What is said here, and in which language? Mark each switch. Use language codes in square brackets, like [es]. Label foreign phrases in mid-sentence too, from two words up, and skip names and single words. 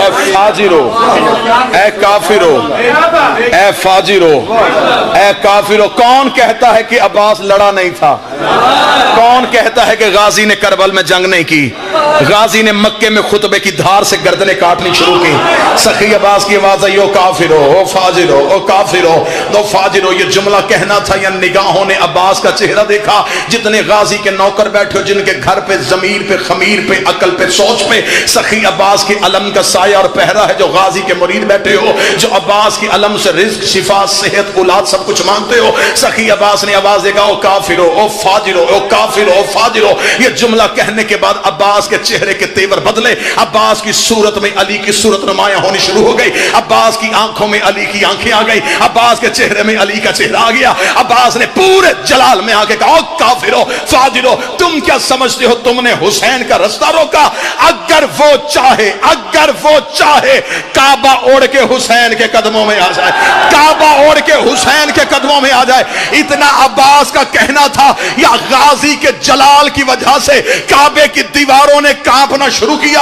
[ur] فاجرو، اے کافرو اے فاجرو، اے کافرو۔ کون کہتا ہے کہ عباس لڑا نہیں تھا؟ کون کہتا ہے کہ غازی نے کربل میں جنگ نہیں کی؟ غازی نے مکے میں خطبے کی دھار سے گردنیں کاٹنی شروع کی۔ سخی عباس کی آواز ہے یو کافرو او فاجرو او کافرو دو فاجرو۔ یہ جملہ کہنا تھا یا نگاہوں نے عباس کا چہرہ دیکھا؟ جتنے غازی کے نوکر بیٹھے ہو، جن کے گھر پہ ضمیر پہ خمیر پہ عقل پہ سوچ پہ سخی عباس کے علم کا سایہ اور پہرا ہے، جو غازی کے مرید بیٹھے ہو، جو عباس کے علم سے رزق شفا صحت اولاد سب کچھ مانگتے ہو، سخی عباس نے آواز دے گا او کافرو او فاجرو او کافرو او فاجرو۔ یہ جملہ کہنے کے بعد عباس کے چہرے کے تیور بدلے، عباس کی صورت میں علی کی صورت نمایاں ہونی شروع ہو گئی، عباس کی آنکھوں میں علی کی آنکھیں آ گئی، عباس کے چہرے میں علی کا چہرہ آ گیا۔ عباس نے پورے جلال میں آ کے کہا او کافرو فاجرو، تم کیا سمجھتے ہو تم نے حسین کا رستہ روکا؟ اگر وہ چاہے کعبہ اوڑ کے حسین کے قدموں میں آ جائے، کعبہ اوڑ کے حسین کے قدموں میں آ جائے۔ اتنا عباس کا کہنا تھا یا غازی کے جلال کی وجہ سے کعبے کی دیواروں نے کانپنا شروع کیا۔